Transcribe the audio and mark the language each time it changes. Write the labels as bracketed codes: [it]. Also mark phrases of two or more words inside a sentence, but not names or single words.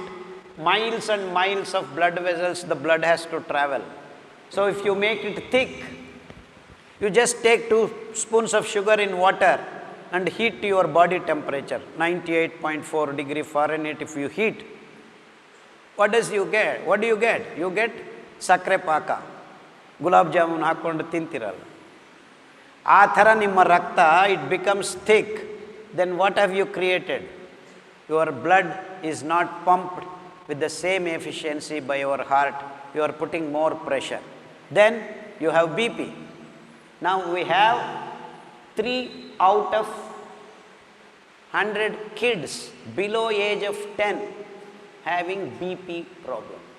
[en] Miles and miles of blood vessels, the blood has to travel. So if you make it thick, you just take 2 spoons of sugar in water and heat to your body temperature, 98.4 degree Fahrenheit if you heat. What do you get? You get [kn] ಸಕ್ಕರೆ ಪಾಕ. ಗುಲಾಬ್ ಜಾಮೂನ್ ಹಾಕೊಂಡು ತಿಂತೀರಲ್ಲ. ಆ ಥರ ನಿಮ್ಮ ರಕ್ತ, [en] it becomes thick. Then what have you created? Your blood is not pumped with the same efficiency by your heart. You are putting more pressure. Then you have BP. Now we have 3 out of 100 kids below age of 10 having BP problem.